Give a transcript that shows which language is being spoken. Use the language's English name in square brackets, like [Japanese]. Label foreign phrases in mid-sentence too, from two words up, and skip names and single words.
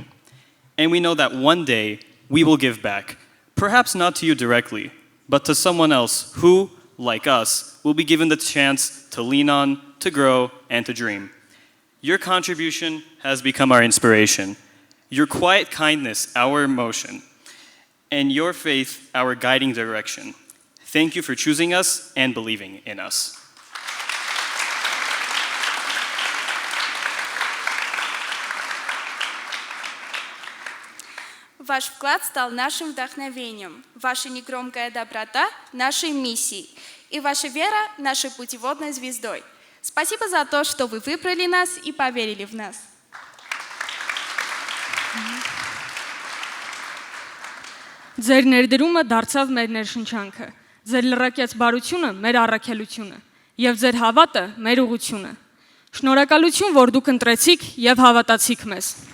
[English] And we know that one day we will give back, perhaps not to you directly, but to someone else who, like us, will be given the chance to lean on, to grow, and to dream. Your contribution has become our inspiration, your quiet kindness our emotion, and your faith our guiding direction. Thank you for choosing us and believing in us. [Russian] Ваш вклад стал нашим вдохновением, ваша негромкая доброта – нашей миссией, и ваша вера – нашей путеводной звездой. Спасибо за то, что вы выбрали нас и поверили в нас. [Armenian] Ձեր ներդրումը դարձավ մեր ներշնչանքը, ձեր լրակյաց բարությունը մեր առաքելությունը, եւ ձեր հավատը մեր ուղղությունը։ Շնորհակալություն, որ դուք ընտրեցիք եւ հավատացիք մեզ։